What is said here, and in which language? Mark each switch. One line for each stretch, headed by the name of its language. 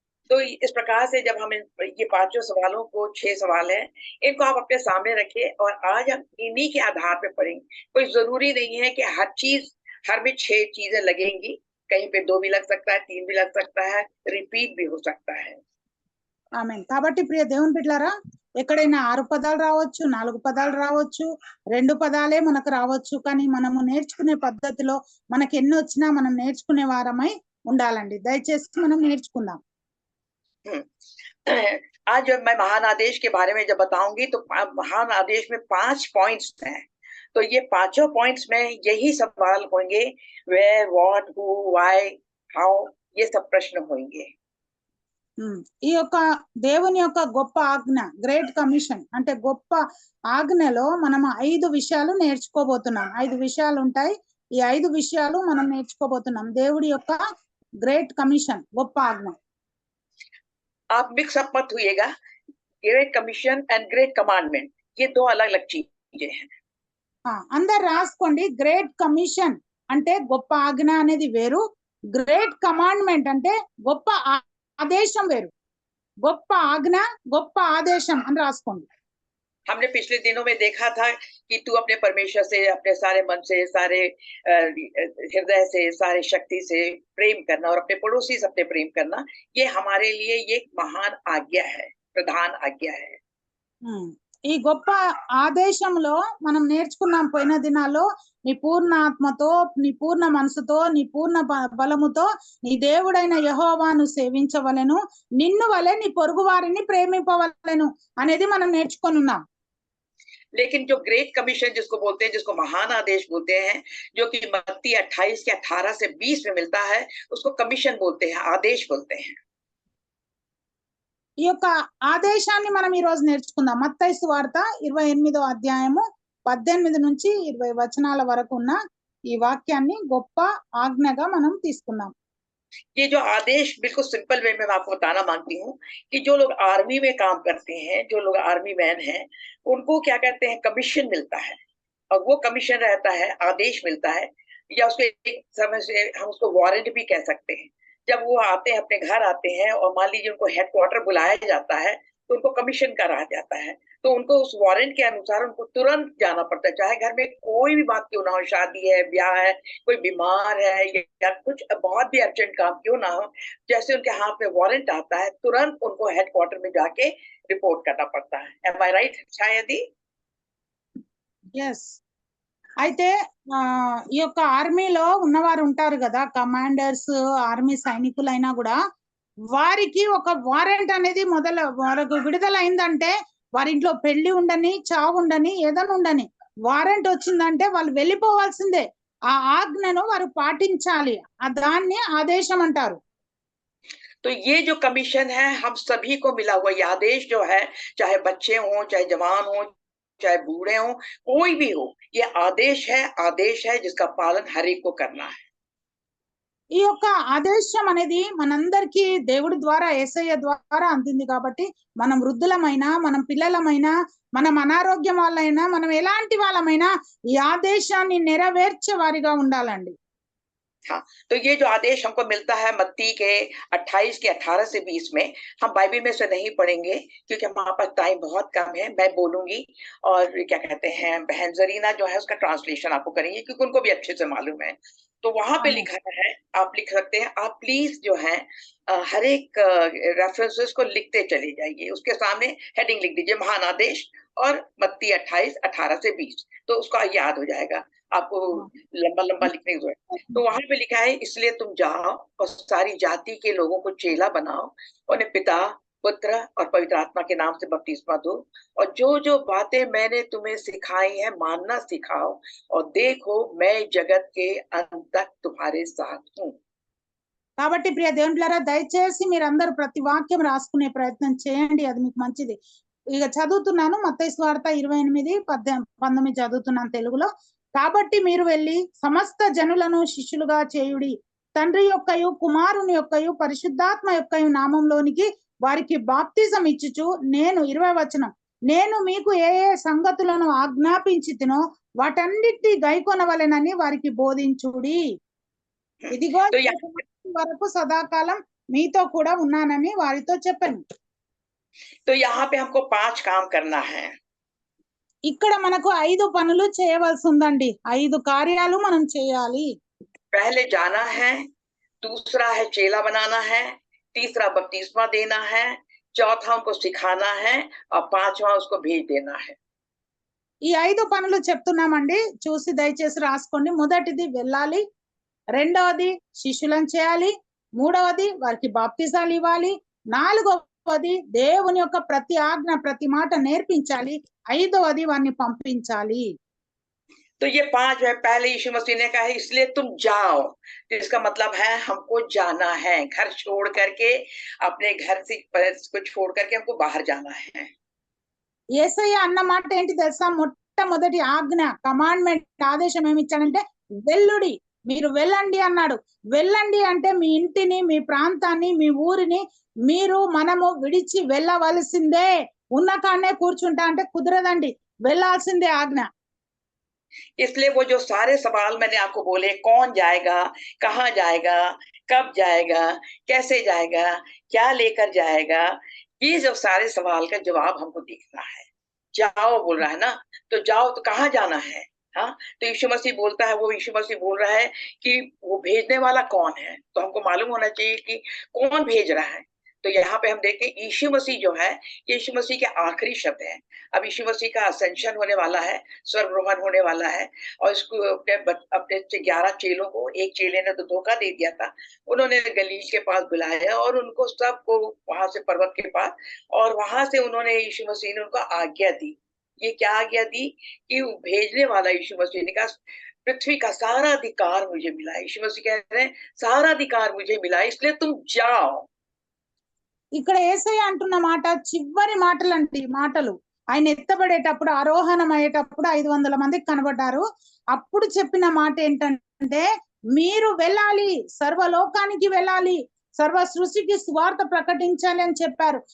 Hindi: तो इस प्रकार से जब हम ये पांचों सवालों को, 6 सवाल हैं, इनको आप अपने सामने रखिए और आज हम इन्हीं के आधार पे पढ़ेंगे। कोई जरूरी नहीं है कि हर में 6 चीजें लगेंगी, कहीं पे 2 भी लग सकता है, 3 भी लग सकता है, रिपीट भी हो सकता है।
Telugu: ఆమేన్. కాబట్టి ప్రియ దేవుని బిడ్డలారా, ఎక్కడైనా 6 పదాలు రావచ్చు, 4 పదాలు రావచ్చు, 2 పదాలే మనకు రావచ్చు. కానీ మనము నేర్చుకునే పద్ధతిలో మనకి ఎన్ని వచ్చినా మనం నేర్చుకునే వారమై ఉండాలండి. దయచేసి మనం నేర్చుకుందాం.
Hindi: आज जब मैं महान आदेश के बारे में जब बताऊंगी तो महान आदेश में 5 पॉइंट्स हैं। तो ये पांचों पॉइंट्स में यही सवाल होंगे,
English: where, what, who, why, how,
Hindi: ये सब प्रश्न होंगे।
Telugu: ఈ యొక్క దేవుని యొక్క గొప్ప ఆజ్ఞ, గ్రేట్ కమిషన్ అంటే గొప్ప ఆజ్ఞలో మనం 5 విషయాలు నేర్చుకోబోతున్నాం. 5 విషయాలు ఉంటాయి. ఈ 5 విషయాలు మనం నేర్చుకోబోతున్నాం. దేవుడి యొక్క గ్రేట్ కమిషన్, గొప్ప ఆజ్ఞ.
Hindi: आप मिक्स अप मत होइएगा, great commission and great commandment ये 2 अलग-अलग चीजें हैं।
Telugu: అందరు రాసుకోండి. గ్రేట్ కమిషన్ అంటే గొప్ప ఆజ్ఞ అనేది వేరు, గ్రేట్ కమాండ్మెంట్ అంటే గొప్ప ఆదేశం వేరు. గొప్ప ఆజ్ఞ, గొప్ప ఆదేశం అని రాసుకోండి.
Hindi: हमने पिछले दिनों में देखा था कि तू अपने परमेश्वर से, अपने सारे मन से, सारे हृदय से, सारे शक्ति से प्रेम करना और अपने पड़ोसी से अपने प्रेम करना, ये हमारे लिए ये महान आज्ञा है, प्रधान आज्ञा है।
Telugu: ఈ గొప్ప ఆదేశంలో మనం నేర్చుకున్నాం పోయిన దినాల్లో, నీ పూర్ణ ఆత్మతో, నీ పూర్ణ మనసుతో, నీ పూర్ణ బలముతో నీ దేవుడైన యెహోవాను సేవించవలెను, నిన్ను వలె నీ పొరుగు వారిని ప్రేమింపవలెను అనేది మనం నేర్చుకొని ఉన్నాం.
Hindi: लेकिन जो ग्रेट कमीशन जिसको बोलते हैं, जिसको महान आदेश बोलते हैं, जो कि मत्ती 28 के 18 से 20 में मिलता है, उसको कमीशन बोलते हैं, आदेश बोलते हैं।
Telugu: ఈ యొక్క ఆదేశాన్ని మనం ఈ రోజు నేర్చుకుందాం. మత్తయి సువార్త 28వ అధ్యాయము 18 నుంచి 20 వచనాల వరకు ఉన్న ఈ వాక్యాన్ని గొప్ప ఆజ్ఞగా మనం తీసుకుందాం.
Hindi: ये जो आदेश बिल्कुल सिंपल वे में आपको बताना मांगती हूँ कि जो लोग आर्मी में काम करते हैं, जो लोग आर्मी मैन हैं, उनको क्या कहते हैं, कमीशन मिलता है। और वो कमीशन रहता है, आदेश मिलता है, या उसको एक समय से हम उसको वारंट भी कह सकते हैं। जब वो आते हैं, अपने घर आते हैं और मान लीजिए उनको हेडक्वार्टर बुलाया जाता है, तो उनको कमीशन करा जाता है। तो उनको उस वारंट के अनुसार उनको तुरंत जाना पड़ता है, चाहे घर में कोई भी बात क्यों ना हो, शादी है, ब्याह है, कोई बीमार है, या कुछ बहुत भी अर्जेंट काम क्यों ना हो, जैसे उनके हाथ में वारंट आता है, तुरंत उनको हेडक्वार्टर में जाके रिपोर्ट करना पड़ता है।
English: am I right
Hindi: शायद?
English: yes.
Telugu: అయితే ఈ యొక్క ఆర్మీలో ఉన్నవారు ఉంటారు కదా, కమాండర్స్, ఆర్మీ సైనికులైనా కూడా వారికి ఒక వారెంట్ అనేది వారికి విడుదలైందంటే, వారి ఇంట్లో పెళ్లి ఉండని, చావు ఉండని, ఏదైనా ఉండని, వారెంట్ వచ్చిందంటే వాళ్ళు వెళ్ళిపోవాల్సిందే. ఆ ఆజ్ఞను వారు పాటించాలి. దాన్ని ఆదేశం అంటారు.
Hindi: तो ये जो कमीशन है हम सभी को मिला हुआ, ये आदेश जो है, चाहे बच्चे हों, चाहे जवान हों, चाहे बूढ़े हों, कोई भी हो, ये आदेश है जिसका पालन हर एक को करना है।
Telugu: ఈ యొక్క ఆదేశం అనేది మనందరికీ దేవుడి ద్వారా, యేసయ్య ద్వారా అందింది. కాబట్టి మనం వృద్ధులమైనా, మనం పిల్లలమైనా, మనం అనారోగ్యం వాళ్ళైనా, మనం ఎలాంటి వాళ్ళమైనా ఈ ఆదేశాన్ని నెరవేర్చే వారిగా ఉండాలండి.
Hindi: हाँ, तो ये जो आदेश हमको मिलता है मत्ती के 28 के 18 से 20 में, हम बाइबल में से नहीं पढ़ेंगे क्योंकि हमारे पास टाइम बहुत कम है। मैं बोलूंगी और क्या कहते हैं, बहन जरीना जो है उसका ट्रांसलेशन आपको करेंगे क्योंकि उनको भी अच्छे से मालूम है। तो वहां पे लिखा है, आप लिख सकते हैं, आप प्लीज जो है हर एक रेफरेंसेस को लिखते चले जाइए, उसके सामने हेडिंग लिख दीजिए महान आदेश और मत्ती 28 18 से 20, तो उसका याद हो जाएगा, आपको लंबा लंबा लिखने की जरूरत। तो वहां पे लिखा है, इसलिए तुम जाओ और सारी जाति के लोगों को चेला बनाओ, उन्हें पिता, पुत्र और पवित्र आत्मा के नाम से बपतिस्मा दो, और जो जो बातें मैंने तुम्हें सिखाई हैं मानना सिखाओ, और देखो मैं जगत के अंत तक तुम्हारे साथ हूँ।
Telugu: కాబట్టి ప్రియ దేవుని బిడ్డలారా, దయచేసి మీరందరూ ప్రతి వాక్యం రాసుకునే ప్రయత్నం చేయండి, అది మీకు మంచిది. ఇక చదువుతున్నాను, మత్తయి సువార్త 28:19 చదువుతున్నాను తెలుగులో. కాబట్టి మీరు వెళ్ళి సమస్త జనులను శిష్యులుగా చేయుడి, తండ్రి యొక్కయు కుమారుని యొక్కయు పరిశుద్ధాత్మ యొక్కయు నామంలోనికి వారికి బాప్తిజం ఇచ్చుచు నేను 20వ వచనం, నేను మీకు ఏ ఏ సంగతులను ఆజ్ఞాపించితినో వాటన్నిటి గైకొనవలెనని వారికి బోధించుడి. ఇదిగో
Hindi: तो
Telugu: ఈ సమాప్తి వరకు సదాకాలం మీతో కూడా ఉన్నానని వారితో చెప్పాను.
Hindi: यहाँ पे हमको 5 काम करना है.
Telugu: ఇక్కడ మనకు 5 పనులు చేయవలసి ఉందండి. 5 కార్యాలు మనం చేయాలి.
Hindi: पहले जाना है, दूसरा है चेला बनाना है, तीसरा बपतिस्मा देना है, चौथा उनको सिखाना है और पांचवा उसको भेज देना है.
Telugu: ఈ 5 పనులు చెప్తున్నామండి, చూసి దయచేసి రాసుకోండి. మొదటిది వెళ్ళాలి, రెండవది శిష్యులను చేయాలి, మూడవది వారికి బాప్తిజాలు ఇవ్వాలి, నాలుగవది దేవుని యొక్క ప్రతి ఆజ్ఞ ప్రతి మాట నేర్పించాలి, ఐదవది వారిని పంపించాలి.
Hindi: तो ये 5 है. पहले यीशु मसीह ने कहा है इसलिए तुम जाओ, तो इसका मतलब है हमको जाना है, घर छोड़ करके, अपने घर से को छोड़ करके हमको बाहर जाना है.
Telugu: యేసయ్య అన్న మాట ఏంటి తెలుసా? మొట్టమొదటి ఆజ్ఞ, కమాండ్మెంట్, ఆదేశం ఏమి ఇచ్చాడంటే వెళ్ళుడి, మీరు వెళ్ళండి అన్నాడు. వెళ్ళండి అంటే మీ ఇంటిని, మీ ప్రాంతాన్ని, మీ ఊరిని మనము విడిచి వెళ్ళవలసిందే. ఉన్న కాడనే కూర్చుంటా అంటే కుదరదండి, వెళ్ళాల్సిందే ఆజ్ఞ.
Hindi: इसलिए वो जो सारे सवाल मैंने आपको बोले, कौन जाएगा, कहाँ जाएगा, कब जाएगा, कैसे जाएगा, क्या लेकर जाएगा, ये जो सारे सवाल का जवाब हमको देखना है. जाओ बोल रहा है ना, तो जाओ तो कहाँ जाना है? हाँ, तो यीशु मसीह बोलता है, वो यीशु मसीह बोल रहा है कि वो भेजने वाला कौन है, तो हमको मालूम होना चाहिए कि कौन भेज रहा है. तो यहाँ पे हम देखें यीशु मसीह जो है, यीशु मसीह के आखिरी शब्द है. अब यीशु मसीह का असेंशन होने वाला है, स्वर्गरोहण होने वाला है, और इसको अपने 11 चेलों को, एक चेले ने तो धोखा दे दिया था, उन्होंने गलील के पास बुलाया और उनको सबको वहां से पर्वत के पास, और वहां से उन्होंने यीशु मसीह ने उनको आज्ञा दी. ये क्या आज्ञा दी कि भेजने वाला यीशु मसीह ने कहा पृथ्वी का सारा अधिकार मुझे मिला है. यीशु मसीह कह रहे हैं सारा अधिकार मुझे मिला है, इसलिए तुम जाओ.
Telugu: ఇక్కడ యేసయ్య అంటున్న మాట చివరి మాటలండి. మాటలు ఆయన ఎత్తబడేటప్పుడు, ఆరోహణం అయ్యేటప్పుడు 500 మందికి కనబడ్డారు. అప్పుడు చెప్పిన మాట ఏంటంటే మీరు వెళ్ళాలి, సర్వలోకానికి వెళ్ళాలి, సర్వ సృష్టికి సువార్త ప్రకటించాలి అని చెప్పారు.